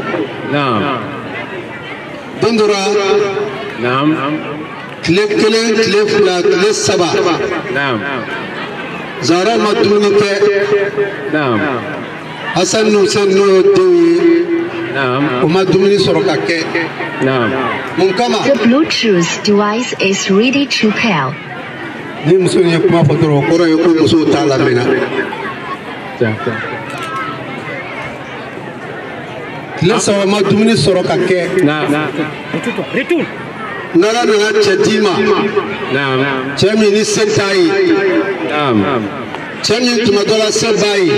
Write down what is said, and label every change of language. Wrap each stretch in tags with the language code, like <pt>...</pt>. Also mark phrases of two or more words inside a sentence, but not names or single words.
<bm>Don dɔ la tile kelen tile fila tile saba Zara ma dumuni kɛ. Naam. Hassan Hussein n'o ye denw ye. Naam. O ma dumuni sɔrɔ ka kɛ. Naam. Mun kama?</bm> <en>The Bluetooth device is ready to pair.</en> <bm>Ni muso ye kuma fɔ dɔrɔn o kɔrɔ ye ko muso t'a lamɛnna. Tile saba ma dumuni sɔrɔ ka kɛ. N'Ala nana cɛ d'i ma. Cɛ min ni se t'a ye. Cɛ min tuma dɔ la se b'a ye.</bm>